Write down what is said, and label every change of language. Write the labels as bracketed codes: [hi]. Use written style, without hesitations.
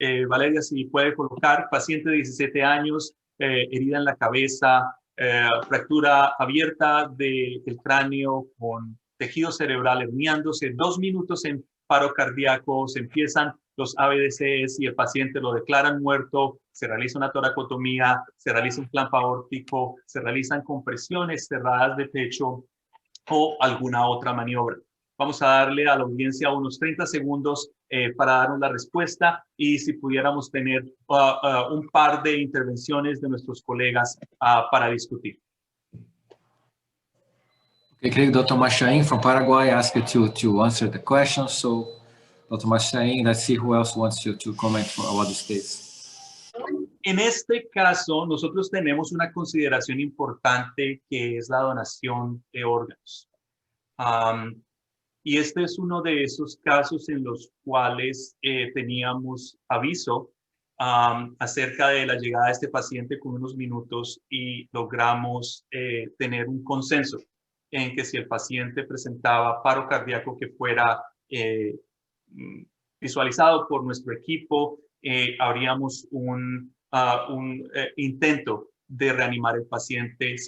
[es] Valeria, si puede colocar, paciente de 17 años, herida en la cabeza, fractura abierta del cráneo con tejido cerebral herniándose, 2 minutos en paro cardíaco, se empiezan los ABDCs y el paciente lo declaran muerto, se realiza una toracotomía, se realiza un clamp aórtico, se realizan compresiones cerradas de pecho o alguna otra maniobra. Vamos a darle a la audiencia unos 30 segundos para darnos la respuesta y si pudiéramos tener un par de intervenciones de nuestros colegas para discutir. [en] Okay, Dr. Machain from Paraguay asked you to answer the question. So, Dr. Machain, let's see who else wants you to comment about this case. [es] En este caso, nosotros tenemos una consideración importante que es la donación de órganos. Y este es uno de esos casos en los cuales teníamos aviso acerca de la llegada de este paciente con unos minutos y logramos tener un consenso en que si el paciente presentaba paro cardíaco que fuera visualizado por nuestro equipo, habríamos un intento de reanimar el paciente.